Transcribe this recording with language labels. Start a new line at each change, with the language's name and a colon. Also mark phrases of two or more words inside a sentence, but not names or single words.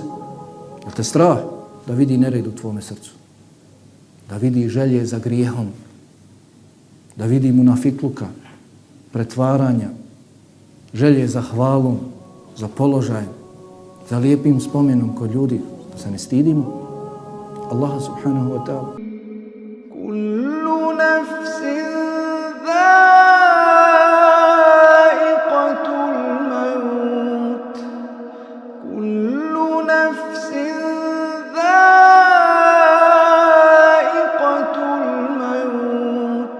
Bosnian: Jel te strah da vidi nered u tvome srcu? Da vidi želje za grijehom? Da vidi munafikluka, pretvaranja, želje za hvalom, za položajem, za lijepim spomenom kod ljudi, da se ne stidimo Allaha
Arabic: سبحانه وتعالى. كل نفس ذائقة الموت. كل نفس ذائقة الموت.